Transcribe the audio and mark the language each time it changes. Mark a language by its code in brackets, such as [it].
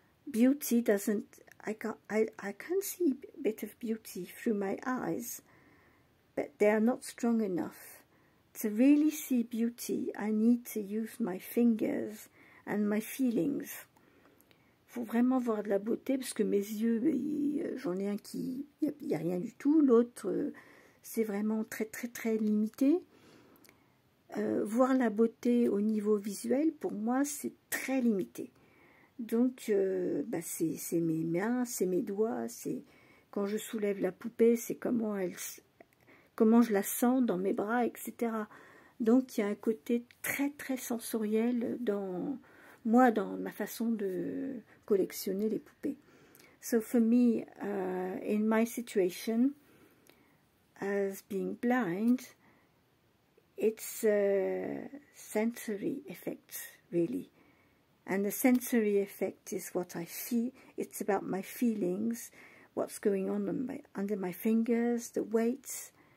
[en] Beauty doesn't, I can see a bit of beauty through my eyes, but they are not strong enough. To really see beauty, I need to use my fingers and my feelings. [fr] Faut vraiment voir de la beauté, parce que mes yeux, j'en ai un qui, il n'y a rien du tout, l'autre, c'est vraiment très très très limité. Voir la beauté au niveau visuel, pour moi, c'est très limité. Donc, bah, c'est mes mains, c'est mes doigts, c'est quand je soulève la poupée, c'est comment je la sens dans mes bras, etc. Donc, il y a un côté très très sensoriel dans ma façon de collectionner les poupées. [en] So for me, in my situation, as being blind, it's a sensory effect, really. And the sensory effect is what I feel. It's about my feelings, what's going on under my fingers, the weight.